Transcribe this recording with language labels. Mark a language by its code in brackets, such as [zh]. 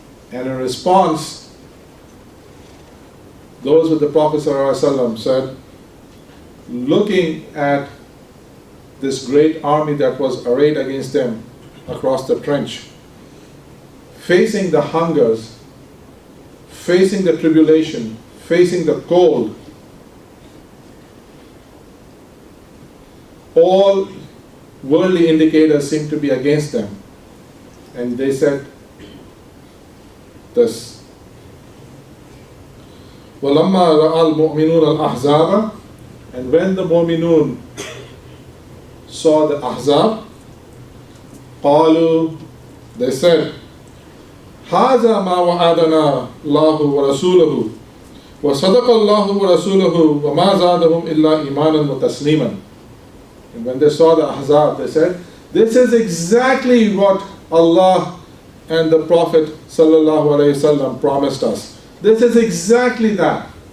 [en] And in response, those with the Prophet ﷺ said, looking at this great army that was arrayed against them across the trench, facing the hungers, facing the tribulation, facing the cold, all worldly indicators seem to be against them. And they said this, [ar] وَلَمَّا رَأَى الْمُؤْمِنُونَ الْأَحْزَابَ, [en] and when the mu'minun saw the Ahzab, [ar] قالوا, [en] they said, [ar] هذا ما وعدنا الله ورسوله وصدق الله ورسوله وما زادهم إلا إيمانا وتسليما. [en] And when they saw the Ahzab, they said, this is exactly what Allah and the Prophet ﷺ promised us. This is exactly that.